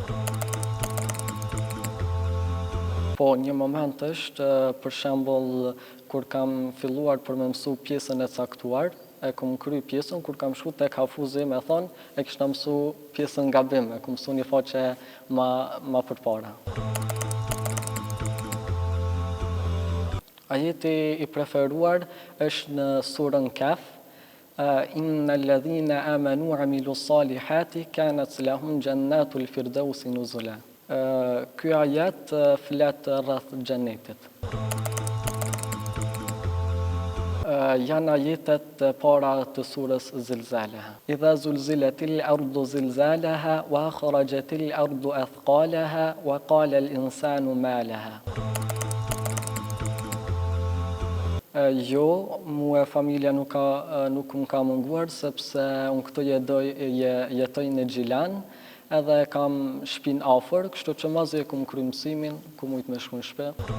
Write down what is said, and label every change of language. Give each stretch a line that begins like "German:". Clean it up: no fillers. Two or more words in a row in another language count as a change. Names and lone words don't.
Albanian: Po, një moment është, për shembull, kur kam filluar për me mësu pjesën e caktuar, e kom kry pjesën, kur kam shku tek Hafuzi me thonë, e kishta mësu pjesën gabim, e kom mësu një faqe ma përpara. Ajeti I preferuar është në surën Kaf,
Arabic: إن الذين آمنوا وعملوا الصالحات كانت لهم جنات الفردوس نزلا.
Albanian: Ky ajet flet rreth xhenetit. Janë ajetet para të surës Zilzalaha.
Arabic: إذا زلزلت الأرض زلزالها وأخرجت الأرض أثقالها وقال الإنسان ما لها.
Albanian: Jo, mu e familja nuk më ka munguar, sepse unë këto jetoj në Gjilan, edhe kam shpin afër, kështu që mazi e kum kry mësimin, ku mujt me shku në shpe.